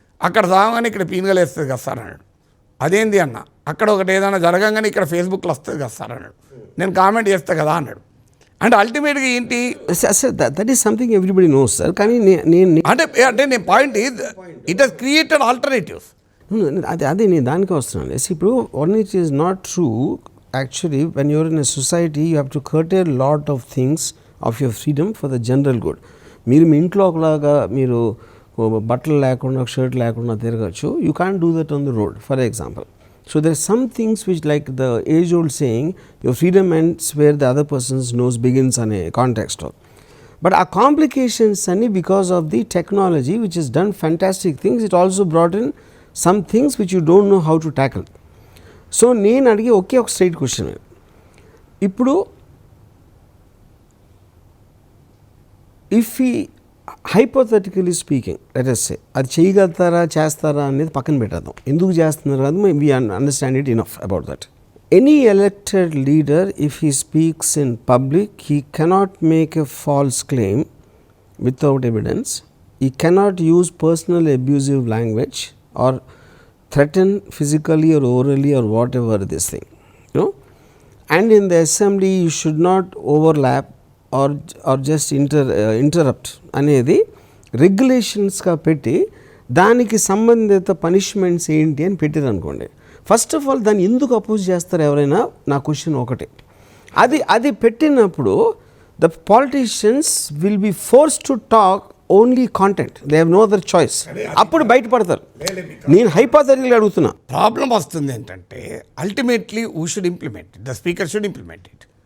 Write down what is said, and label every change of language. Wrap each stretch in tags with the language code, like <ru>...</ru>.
<te>అక్కడ సాగగానే ఇక్కడ పీనుగలు వేస్తుంది కదా సార్ అన్నాడు. అదేంది అన్న? అక్కడ ఒకటి ఏదైనా జరగగానే ఇక్కడ ఫేస్బుక్లో వస్తుంది కదా సార్ అన్నాడు. నేను కామెంట్ చేస్తా కదా అన్నాడు. అంటే అల్టిమేట్గా ఏంటి?</te> <en>That is something everybody knows sir. కానీ అంటే నేను point is it has created alternatives.</en> <te>అదే నేను దానికి వస్తున్నాను.</te> <en>ఇప్పుడు one it is not true. Actually, when you're in a society, you have to curtail a lot of things of your freedom for the general good.</en> <te>మీరు మీ ఇంట్లో ఒకలాగా మీరు బట్టలు లేకుండా, షర్ట్ లేకుండా తిరగచ్చు.</te> <en>You can't do that on the road, for example. So there are some things which, like the age-old saying, your freedom ends where the other person's nose begins అనే context. But our complications అన్ని because of the technology which has done fantastic things, it also brought in some things which you don't know how to tackle.</en> <te>So నేను అడిగే ఒకే ఒక straight question. ఇప్పుడు if</te> <en>hypothetically speaking let us say</en> <te>అది చేయగలుగుతారా చేస్తారా అనేది పక్కన పెట్టేద్దాం, ఎందుకు చేస్తున్నారు కాదు,</te> <en>We understand it enough about that. Any elected leader if he speaks in public he cannot make a false claim without evidence. He cannot use personal abusive language or threaten physically or orally or whatever this thing, you know. And in the assembly you should not overlap or just interrupt</en> <te>అనేది రెగ్యులేషన్స్గా పెట్టి దానికి సంబంధిత punishments ఏంటి అని పెట్టారు అనుకోండి. First of all దాన్ని ఎందుకు అపోజ్ చేస్తారు ఎవరైనా, నా క్వశ్చన్ ఒకటే. అది పెట్టినప్పుడు</te> <en>the politicians will be forced to talk only content. They have no other choice.</en> <te>అప్పుడు బయటపడతారు. నేను హైపోథెటికల్ అడుగుతున్నా. ప్రాబ్లం వస్తుంది ఏంటంటే</te> <en>Ultimately who should implement, the speaker should implement it.</en>